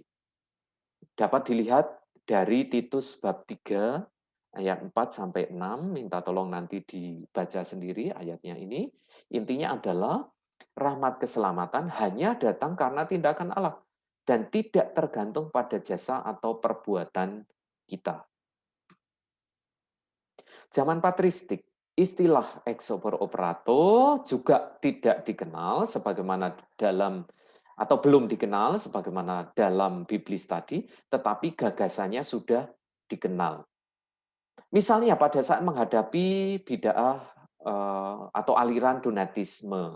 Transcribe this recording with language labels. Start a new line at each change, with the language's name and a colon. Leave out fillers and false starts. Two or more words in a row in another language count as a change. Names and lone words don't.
Indonesian: Dapat dilihat dari Titus bab 3 ayat 4 sampai 6, minta tolong nanti dibaca sendiri ayatnya ini. Intinya adalah rahmat keselamatan hanya datang karena tindakan Allah dan tidak tergantung pada jasa atau perbuatan kita. Zaman patristik, istilah
Latin: ex opere operato
Indonesian: juga tidak dikenal sebagaimana dalam atau belum dikenal sebagaimana dalam Biblis tadi, tetapi gagasannya sudah dikenal. Misalnya pada saat menghadapi bid'ah atau aliran Donatisme.